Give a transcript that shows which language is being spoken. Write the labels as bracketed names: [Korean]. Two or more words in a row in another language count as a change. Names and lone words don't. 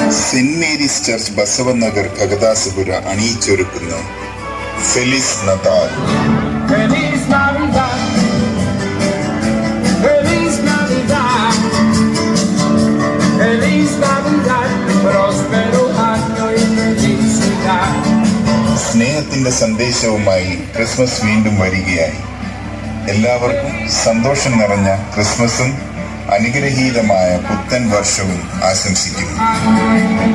[Malayalam] സെന്റ് മേരീസ് ചർച്ച് ബസവനഗർ കഗദാസപുര അണിയിച്ചൊരുക്കുന്നു [Portuguese] Feliz Natal. [Spanish] Feliz Navidad, Feliz Navidad, Feliz Navidad, próspero año y felicidad. [Malayalam] സ്നേഹത്തിന്റെ സന്ദേശവുമായി ക്രിസ്മസ് വീണ്ടും വരികയായി. എല്ലാവർക്കും സന്തോഷം നിറഞ്ഞ ക്രിസ്മസും അനുഗ്രഹീതമായ പുത്തൻ വർഷവും ആശംസിക്കുന്നു.